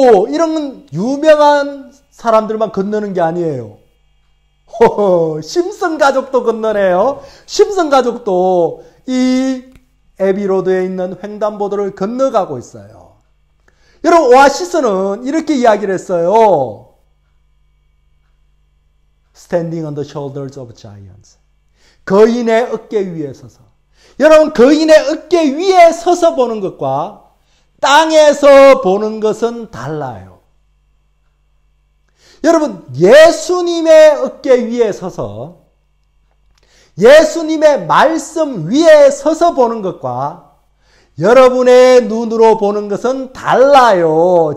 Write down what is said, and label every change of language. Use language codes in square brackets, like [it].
[ko] 이런 유명한 사람들만 건너는 게 아니에요. 심슨 가족도 건너네요. 심슨 가족도 이 에비로드에 있는 횡단보도를 건너가고 있어요. 여러분, 오아시스는 이렇게 이야기를 했어요. [en] Standing on the shoulders of giants. [ko] 거인의 어깨 위에 서서. 여러분, 거인의 어깨 위에 서서 보는 것과 땅에서 보는 것은 달라요. 여러분, 예수님의 어깨 위에 서서, 예수님의 말씀 위에 서서 보는 것과 여러분의 눈으로 보는 것은 달라요.